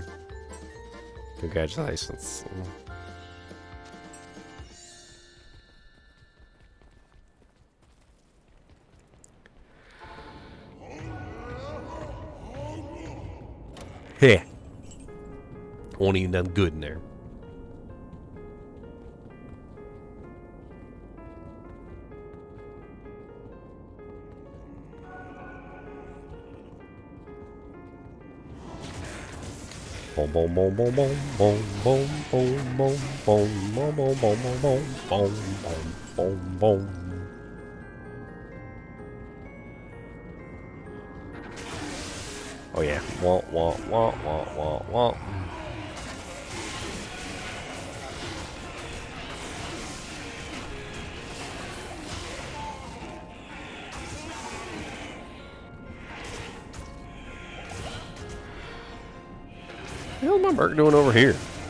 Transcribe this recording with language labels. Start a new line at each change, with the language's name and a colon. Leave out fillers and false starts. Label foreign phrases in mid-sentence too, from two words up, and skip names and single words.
English: Congratulations. Heh. Won't even done good in there. Boom boom boom boom boom boom boom boom boom boom boom boom boom boom boom boom boom. Oh yeah. Wah wah wah wah wah wah. What the hell is my Merc doing over here?